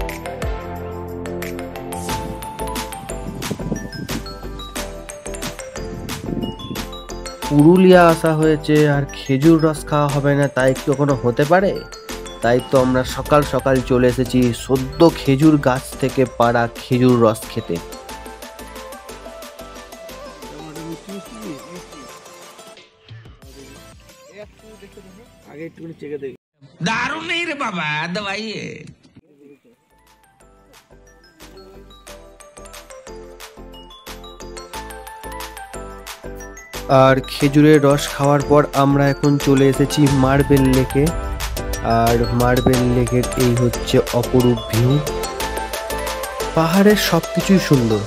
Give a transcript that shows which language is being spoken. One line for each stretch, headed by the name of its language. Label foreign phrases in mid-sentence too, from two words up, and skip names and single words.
Bangla: পুরুলিয়া আসা হয়েছে আর খেজুর রস খাওয়া হবে না তাই কি কখনো হতে পারে? তাই তো আমরা সকাল সকাল চলে এসেছি সদ্য খেজুর গাছ থেকে পাড়া খেজুর রস খেতে।
Hindi: दारू नहीं रे बाबा, दवाई है।
Bangla: আর খেজুরের রস খাওয়ার পর আমরা এখন চলে এসেছি মার্বেল লেকে। আর মার্বেল লেকের এই হচ্ছে অপরূপ ভিউ, পাহাড়ের সব কিছুই সুন্দর।